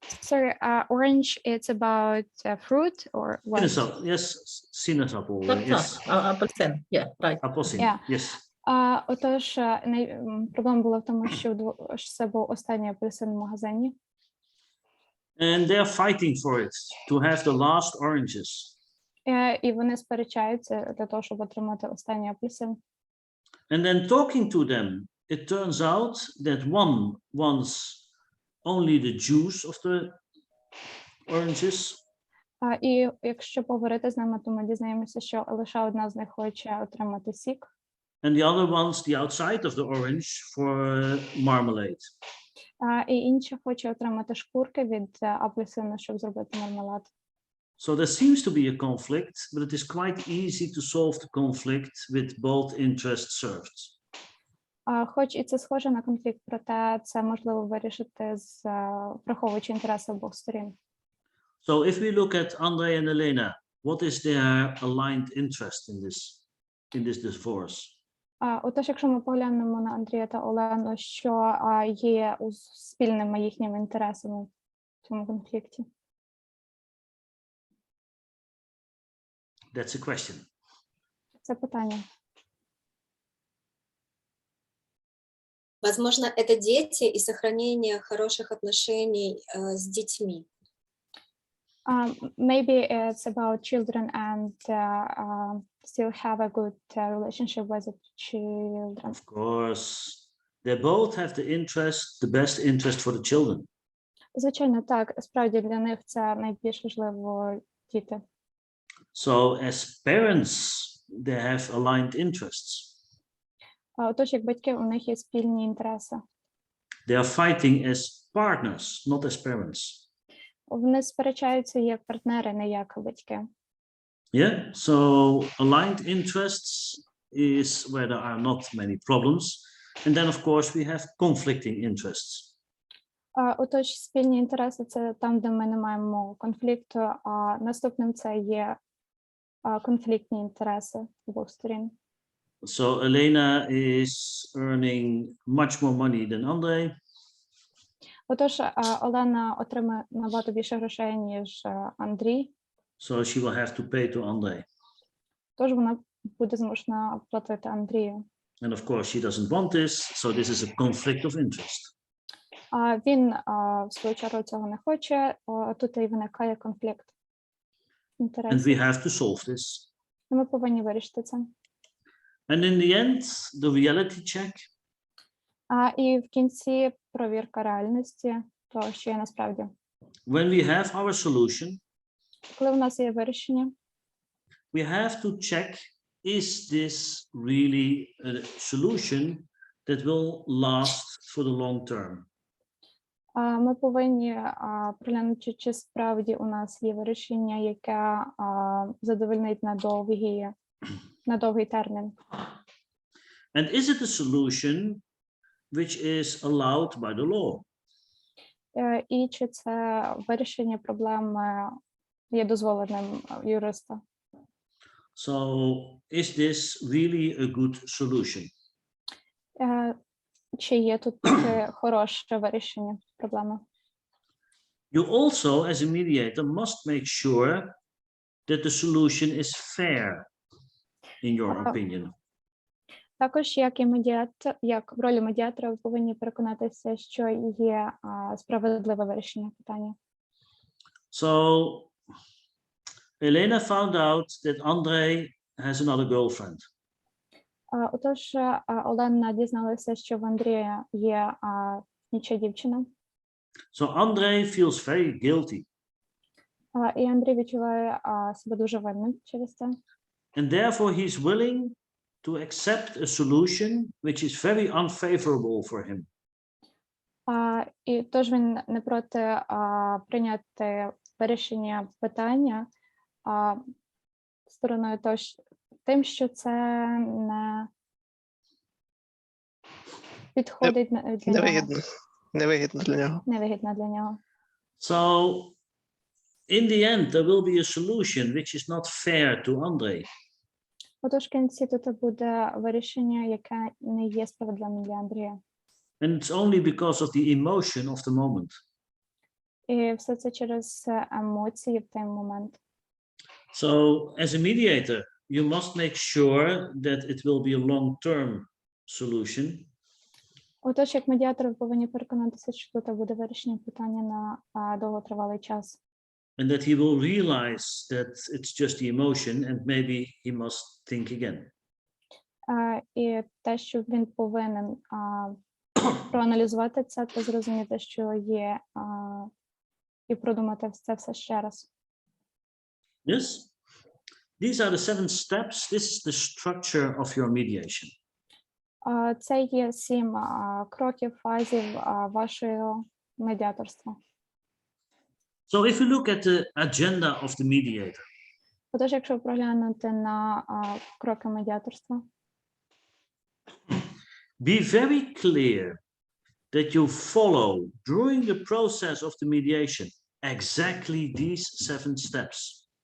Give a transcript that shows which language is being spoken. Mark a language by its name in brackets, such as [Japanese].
[English] Sorry, orange, it's about fruit or what? Yes, sinaasappel. Yes, Апельсин, yeah, right. appelsin. Yeah. Yes. [Ukrainian] Отож, проблема була в тому, що це був останній апельсин в магазині. [English] And they are fighting for it to have the last oranges. [Ukrainian] І вони сперечаються для того, щоб отримати останній апельсин. [English] And then talking to them, it turns out that one wants only the juice of the oranges. [Ukrainian] І якщо поговорити з ними, то ми дізнаємося, що лише одна з них хоче отримати сік. [English] And the other wants the outside of the orange for marmalade. [Ukrainian] І інша хоче отримати шкурки від апельсину, щоб зробити мармелад. [English] So there seems to be a conflict, but it is quite easy to solve the conflict with both interests served. [Ukrainian] Хоч і це схоже на конфлікт, проте це можливо вирішити, враховуючи інтереси обох сторін. [English] So if we look at Andrei and Elena, what is their aligned interest in this divorce? [Ukrainian] Отож, якщо ми поглянемо на Андрія та Олену, що є спільними їхніми інтересами в цьому конфлікті? [English] That's a question. [Ukrainian] Це питання. [Russian] Возможно, это дети и сохранение хороших отношений с детьми. [English] Maybe it's about children and still have a good relationship with the children. Of course, they both have the best interest for the children. [Ukrainian] Звичайно, так. Справді для них це найбільш важливо діти. [English] So as parents, they have aligned interests. [Ukrainian] Отож, як батьки, у них є спільні інтереси. [English] They are fighting as partners, not as parents. [Ukrainian] Вони сперечаються як партнери, не як батьки. [English] Yeah, so aligned interests is where there are not many problems. And then, of course, we have conflicting interests. [Ukrainian] Отож, спільні інтереси – це там, де ми не маємо конфлікту, а наступним це є конфліктні інтереси обох сторін. [English] So Elena is earning much more money than Andrei. [Ukrainian] Отож, Олена отримає набагато більше грошей, ніж Андрій. [English] So she will have to pay to Andrei. [Ukrainian] Тож вона буде змушена платити Андрію. [English] And of course, she doesn't want this, so this is a conflict of interest. [Ukrainian] Він, в свою чергу, цього не хоче, тут і виникає конфлікт інтересів. [English] And we have to solve this. [Ukrainian] І ми повинні вирішити це. [English] And in the end, the reality check. [Ukrainian] І в кінці провірка реальності, того, що є насправді. [English] When we have our solution, [Ukrainian] коли в нас є вирішення, [English] we have to check, is this really a solution that will last for the long term? [Ukrainian] Ми повинні проглянути, чи справді у нас є вирішення, яке задовольнить на довгий термін. [English] And is it a solution which is allowed by the law? [Ukrainian] І чи це вирішення проблеми є дозволеним юриста? [English] So, is this really a good solution? [Ukrainian] Чи є тут таке хороше вирішення проблеми? [English] You also, as a mediator, must make sure that the solution is fair, in your opinion. [Ukrainian] Також, як в ролі медіатора, ви повинні переконатися, що є справедливе вирішення питання. [English] So Elena found out that Andrei has another girlfriend. [Ukrainian] Отож, Олена дізналася, що в Андрія є інша дівчина. [English] So Andrei feels very guilty. [Ukrainian] І Андрій відчуває себе дуже винним через це. [English] And therefore he's willing to accept a solution which is very unfavorable for him. [Ukrainian] І тож він не проти прийняти вирішення питання стороною тим, що це не підходить для нього. Невигідно для нього. Невигідно для нього. [English] So in the end there will be a solution which is not fair to Andrei. [Ukrainian] Отож, в кінці тут буде вирішення, яке не є справедливим для Андрія. [English] And it's only because of the emotion of the moment. [Ukrainian] І все це через емоції в той момент. [English] So as a mediator, you must make sure that it will be a long-term solution. [Ukrainian] Отож, як медіатор, ви повинні переконатися, що тут буде вирішення питання на довготривалий час. [English] And that he will realize that it's just the emotion and maybe he must think again. [Ukrainian] І те, що він повинен проаналізувати це та зрозуміти, що є, і продумати це все ще раз. [English] Yes? These are the 7 steps. This is the structure of your mediation. [Ukrainian] Це є 7 кроків, фазів вашого медіаторства. [English] So if you look at the agenda of the mediator, [Ukrainian] Отож, якщо проглянути на кроки медіаторства, [English] be very clear that you follow during the process of the mediation exactly these 7 steps.